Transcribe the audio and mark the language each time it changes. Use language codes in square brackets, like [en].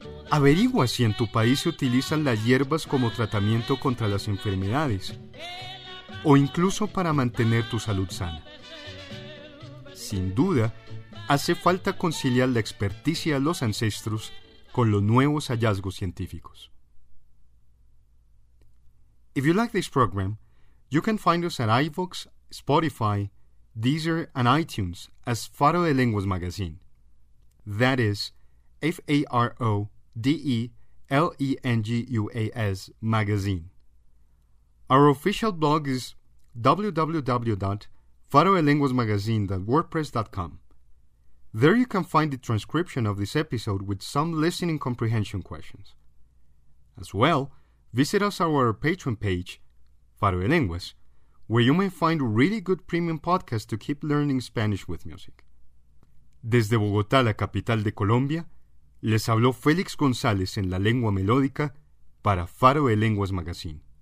[es] Averigua si en tu país se utilizan las hierbas como tratamiento contra las enfermedades o incluso para mantener tu salud sana. Sin duda, hace falta conciliar la experticia de los ancestros con los nuevos hallazgos científicos. [en] If you like this program, you can find us at iVoox, Spotify, Deezer, and iTunes as Faro de Lenguas Magazine. That is FaroDeLenguas Magazine. Our official blog is www.faroelenguasmagazine.wordpress.com. There you can find the transcription of this episode with some listening comprehension questions. As well, visit us on our Patreon page, Faro de Lenguas, where you may find really good premium podcasts to keep learning Spanish with music. [es] Desde Bogotá, la capital de Colombia, les habló Félix González en la lengua melódica para Faro de Lenguas Magazine.